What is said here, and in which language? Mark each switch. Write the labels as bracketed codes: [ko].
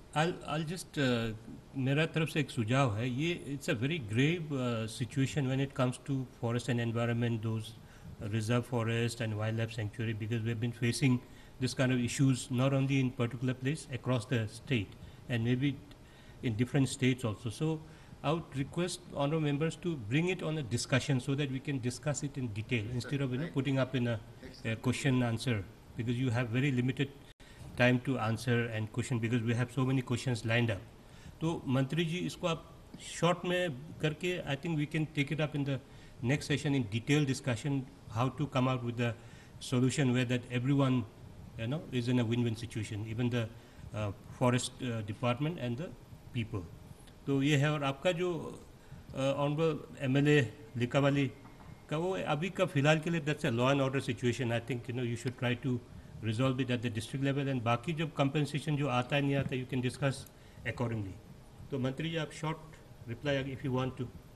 [en] I'll just [hi] मेरा तरफ से एक सुझाव है, ये [en] It's a very grave situation when it comes to forest and environment, those reserve forest and wildlife sanctuary, because we have been facing this kind of issues not only in particular place, across the state and maybe in different states also. So I would request honorable members to bring it on a discussion so that we can discuss it in detail instead of putting up in a question answer, because you have very limited time to answer and question, because we have so many questions lined up. [hi] तो मंत्री जी इसको आप short में करके [en] I think we can take it up in the next session in detailed discussion how to come out with the solution where that everyone is in a win-win situation, even the forest department and the people. [hi] तो ये है। और आपका जो honourable MLA Likabali का वो अभी का फिलहाल के लिए [en] That's a law and order situation. I think you should try to resolve it at the district level, and [hi] बाकी जब कंपनसेशन जो आता है नहीं आता [en] You can discuss accordingly. [hi] तो मंत्री जी आप short reply [en] If you want to.